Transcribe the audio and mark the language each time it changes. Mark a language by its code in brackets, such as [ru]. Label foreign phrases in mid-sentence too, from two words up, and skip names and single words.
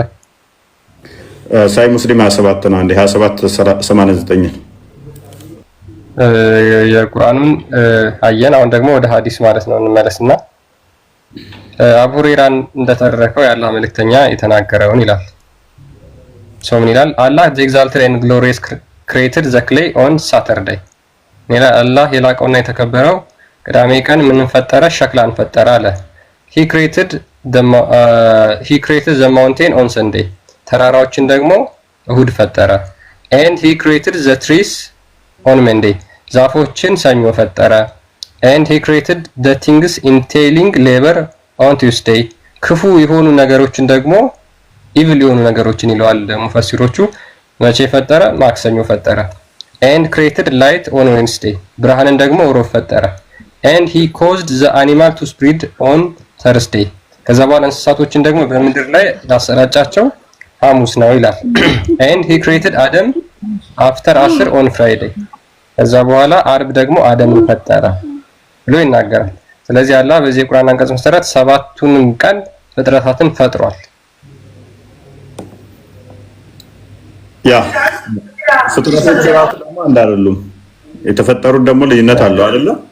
[am] ሳይ ሙስሊም 27 ነው። አንዴ 27:89 የቁርአኑን አየን። አሁን ደግሞ ወደ ሐዲስ ማለት ነው እንመለስና አቡ ሁረይራን እንደተረከው የአላህ መልእክተኛ የተናገረውን ይላል። ሰው ምን ይላል? [en] አላህ the exalted and glorious created the clay on Saturday። [am] አላህ የላቀውና የተከበረው ቅዳሜ ቀን ምን ፈጠረ? ሸክላን ፈጠረ አለ። [en] he created the mountain on Sunday። [am] ተራራዎችን ደግሞ እሁድ ፈጠረ። [en] and he created the trees on Monday። [am] ዛፎችን ሰኞ ፈጠረ። [en] and he created the things entailing labor on Tuesday። [am] ክፉ የሆኑ ነገሮችን ደግሞ ኢቪል የሆኑ ነገሮችን ይለዋል ሙፈሲሮቹ። መቼ ፈጠረ? ማክሰኞ ፈጠረ። [en] and created light on Wednesday። [am] ብርሃንን ደግሞ ሮብ ፈጠረ። [en] and he caused the animal to spread on Thursday። [am] ከዛ በኋላ እንስሳቶችን ደግሞ በምድር ላይ ያሰራጫቸው ሐሙስ ነው ይላል። [en] and he created Adam after 10 on Friday። [am] ከዛ በኋላ አርብ ደግሞ አደምን ፈጠረ ብሎ ይናገራል። ስለዚህ አላህ በዚህ የቁርአን አንቀጽ መሰረት 7ቱንም ቀን ፍጥረታትን ፈጥሯል። ያ ፍጥረቶች ራሱ ደግሞ አንድ አይደሉም። የተፈጠሩት ደግሞ ልዩነት አለው አይደለ?